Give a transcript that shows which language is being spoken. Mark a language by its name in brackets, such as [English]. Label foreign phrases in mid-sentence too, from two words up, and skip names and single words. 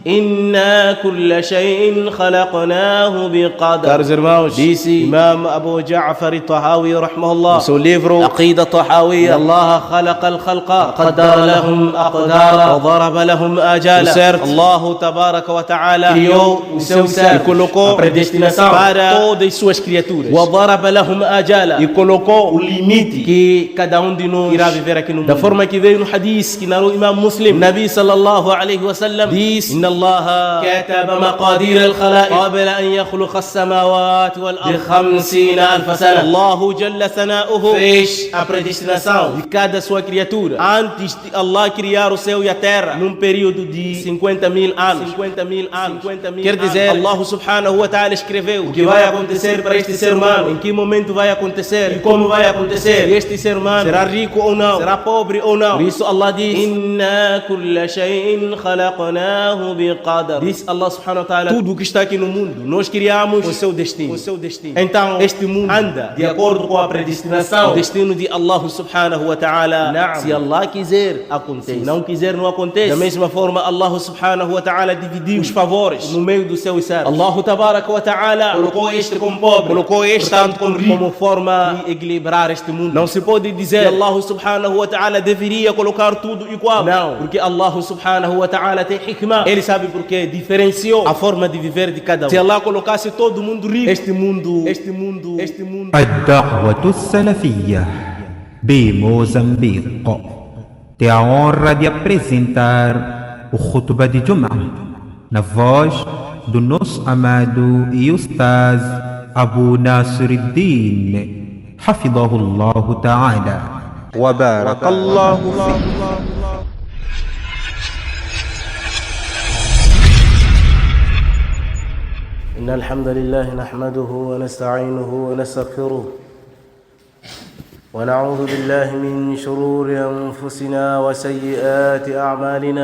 [Arabic] إنا كل شيء خلقناه بقدر. [Portuguese] Caros irmãos, disse Imam Abu Ja'far al-Tahawi rahimahullah no seu livro Aqida Tahawiyya: [Arabic] الله خلق الخلق قدر لهم أقدارا وضرب لهم آجالا. [Portuguese] Certo, [Arabic] الله تبارك وتعالى [Portuguese] criou o seu ser e colocou a predestinação para todas suas criaturas. [Arabic] وضرب لهم آجالا, [Portuguese] e colocou o limite que cada um de nós irá viver aqui no mundo. Da forma que veio no hadith que narrou Imam Muslim, Nabi [Arabic] صلى الله عليه وسلم [Portuguese] diz: [Arabic] الله كتب مقادير الخلائق قبل أن يخلق السماوات والأرض ب50,000 سنة. الله جل ثناؤه [Portuguese] fez a predestinação de cada sua criatura antes de Allah criar o céu e a terra num período de 50.000 anos. 50.000 anos. Quer dizer, [Arabic] الله سبحانه وتعالى [Portuguese] escreveu o que vai acontecer para este ser humano, em que momento vai acontecer e como vai acontecer. E este ser humano será rico ou não, será pobre ou não. Por isso Allah diz: [Arabic] إنا كل شيء خلقناه بقدر. [Portuguese] Diz [Arabic] الله سبحانه وتعالى: [Portuguese] tudo o que está aqui no mundo nós criamos o seu destino. Então este mundo anda de acordo com a predestinação, o destino de [Arabic] الله سبحانه وتعالى. [Portuguese] Se Allah quiser, acontece. Se não quiser, não acontece. Da mesma forma, [Arabic] الله سبحانه وتعالى [Portuguese] dividiu os favores no meio do céu e servo. [Arabic] الله تبارك وتعالى [Portuguese] colocou este como pobre, colocou este tanto como rico, como forma de equilibrar este mundo. Não se pode dizer que [Arabic] الله سبحانه وتعالى [Portuguese] deveria colocar tudo igual. Não, porque [Arabic] الله سبحانه وتعالى [Portuguese] tem hikmah. Ele sabe porque diferenciou a forma de viver de cada um. Se Allah colocasse todo mundo rico, este mundo. [Arabic] الدعوة السلفية بموزمبيق [Portuguese] tem a honra de apresentar o Khutbah de Jum'ah na voz do nosso amado e Ustaz Abu Nasiruddin, [Arabic] حفظه الله تعالى وبارك الله فيه. إن الحمد لله نحمده ونستعينه ونستغفره ونعوذ بالله من شرور أنفسنا وسيئات أعمالنا.